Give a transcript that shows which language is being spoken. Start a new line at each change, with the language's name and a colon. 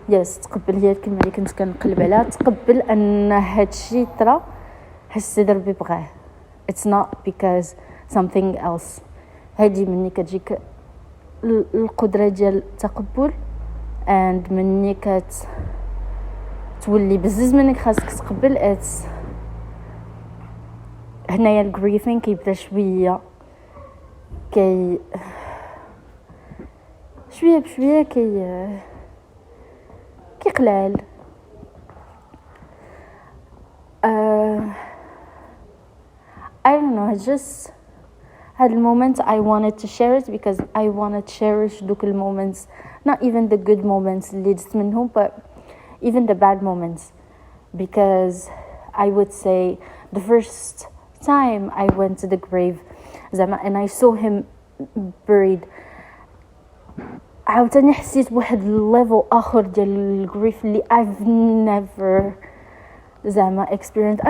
Arabic: تقبل هي الكلمة اللي كنت كنقلب عليها. تقبل ان هادشي طرا حيت سيدي ربي بغاه.
English: It's not because something else.
Arabic: هادي مني كتجيك القدرة ديال التقبل and مني تولي بزز منك خاصك تقبل. it's هنايا الجريفين كيبدا شوية شوية بشوية كيقلال.
English: I don't know, I just had a moment I wanted to share it because I want to cherish دوك moments, not even the good moments
Arabic: اللي جت منهم,
English: but even the bad moments, because I would say the first time I went to the grave and I saw him buried,
Arabic: عاوتاني حسيت بواحد الليفل اخر ديال الجريف اللي
English: I've never experienced.